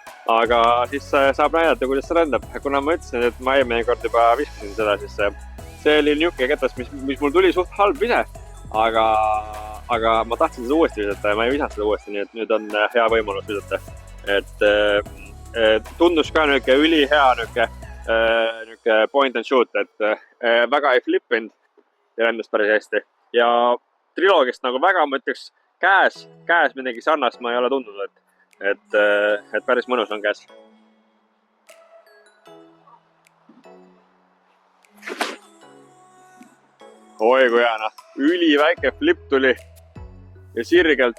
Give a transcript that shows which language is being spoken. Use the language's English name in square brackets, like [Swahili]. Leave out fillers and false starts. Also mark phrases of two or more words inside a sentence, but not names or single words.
[Estonian] Aga siis saab näidata, kuidas see lendab. Kuna ma ütlesin, et ma eelmine kord juba viskasin seda, siis see oli niuke ketas, mis mul tuli suht halb ise, aga ma tahtsin seda uuesti visata ja ma ei visanud seda uuesti, nii et nüüd on hea võimalus visata. Et tundus ka niuke ülihea niuke [English] point and shoot, [Estonian] et väga ei flippinud ja lendas päris hästi. Ja Trilogist nagu väga, ma ütleks, käes midagi sarnast ma ei ole tundnud, et päris mõnus on käes. Oi kui hea, üliväike flip tuli ja sirgelt.